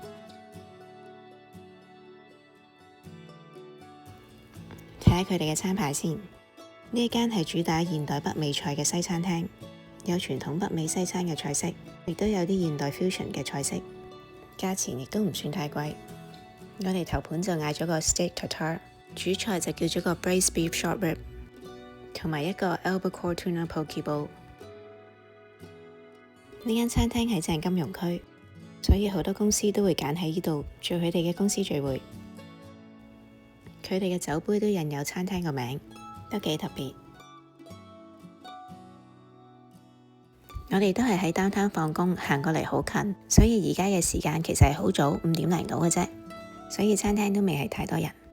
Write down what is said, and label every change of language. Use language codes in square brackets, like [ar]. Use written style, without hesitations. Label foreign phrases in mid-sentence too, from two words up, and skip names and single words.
[yue] 睇下佢哋嘅餐牌先。呢一間係主打現代北美菜嘅西餐廳，有傳統北美西餐嘅菜式，亦都有啲現代 fusion 嘅菜式，價錢亦都唔算太貴。我哋頭盤就嗌咗個 [en] steak tartare， [yue] 主菜就叫咗個 [en] braised beef short rib， [yue] 同埋一個 [en] albacore tuna poke bowl。 [yue] 呢間餐廳喺正金融區，所以好多公司都會揀喺呢度做佢哋嘅公司聚會。佢哋嘅酒杯都印有餐廳個名，都幾特別。我哋都係喺 downtown 放工，行過嚟好近，所以而家嘅時間其實係好早，5點零到嘅啫，所以餐廳都未係太多人。